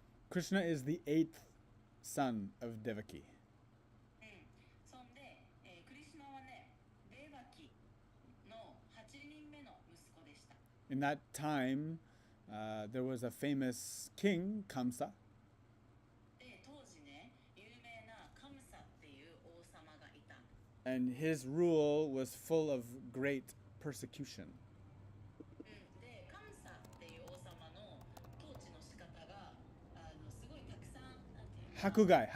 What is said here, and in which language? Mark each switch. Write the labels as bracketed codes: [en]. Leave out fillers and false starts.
[en] Krishna is the 8th son of Devaki. [ja] そんで、クリシュナはね、デーバキの8人目の息子でした。 [en] In that time, there was a famous king, Kamsa, [ja] で、当時ね、有名なカムサっていう王様がいた。 [en] and his rule was full of great persecution. [ja] で、カムサっていう王様の統治の仕方がすごいたくさんなんていうのかな、